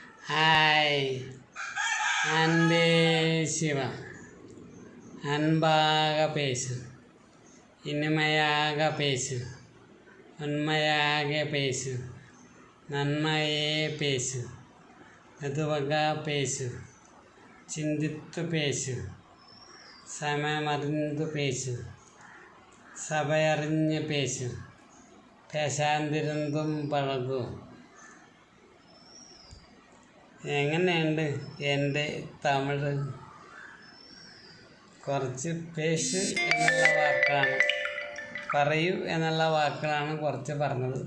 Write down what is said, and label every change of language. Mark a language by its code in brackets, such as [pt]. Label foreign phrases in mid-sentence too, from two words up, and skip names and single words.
[ta] ஹாய் அன்பே சிவா, அன்பாக பேசு, இனிமையாக பேசு, உண்மையாக பேசு, நன்மையே பேசு, மெதுவாக பேசு, சிந்தித்து பேசு, சமயமறிந்து பேசு, சபையறிந்து பேசு, பேசாதிருந்ததும் பழகு. [ml] എങ്ങനെയുണ്ട് എൻ്റെ തമിഴ്? കുറച്ച് പേശു എന്നുള്ള വാക്കാണ്, പറയൂ എന്നുള്ള വാക്കുകളാണ് കുറച്ച് പറഞ്ഞത്.